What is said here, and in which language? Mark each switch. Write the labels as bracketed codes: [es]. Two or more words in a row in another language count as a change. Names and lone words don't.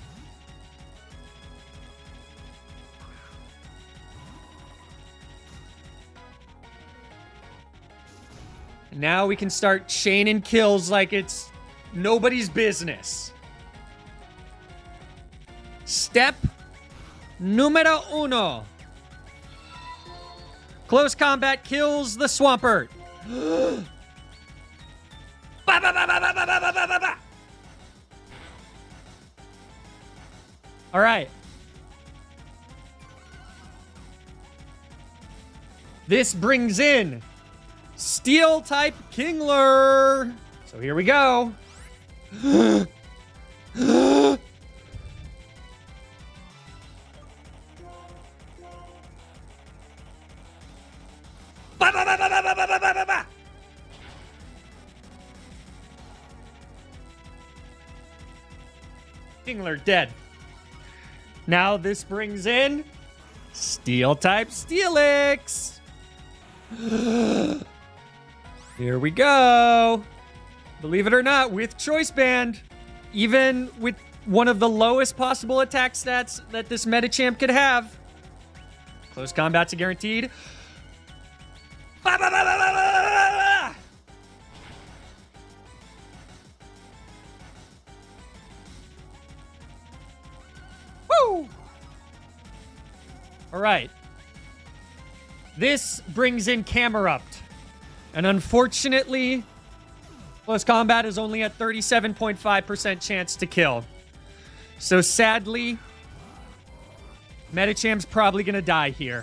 [en] Now we can start chaining kills like it's nobody's business. Step [es] numero uno. [en] Close combat kills the Swampert. Ba, ba, ba, ba, ba, ba, ba, ba, ba, ba. All right. This brings in Steel-type Kingler. So here we go. Ba, ba, ba, ba, ba, ba, ba, ba, ba, ba. Kingler dead. Now this brings in Steel-type Steelix. Here we go. Believe it or not, with Choice Band, even with one of the lowest possible attack stats that this Metachamp could have, close combat's a guaranteed. Ba, ba, ba, ba, ba, ba, ba. Woo! All right. This brings in Camerupt. And unfortunately, close combat is only at 37.5% chance to kill. So sadly, Medichamp's probably going to die here.